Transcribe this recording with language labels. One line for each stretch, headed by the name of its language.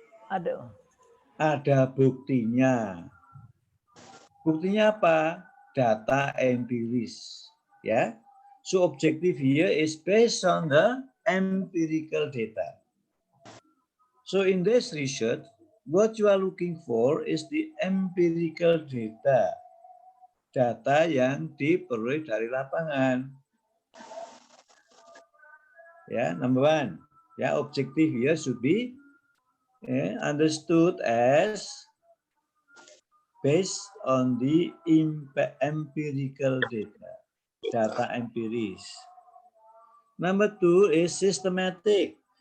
Indonesian: Ada buktinya. Buktinya apa? Data empiris.
English: Ya, so objective here is based on the empirical data. So in this research, what you are looking for is the empirical data.
Indonesian: Data yang diperoleh dari lapangan.
English: Ya, number one. Ya, objective here should be understood as based on the empirical data.
Indonesian: Data empiris.
English: Number two is systematic.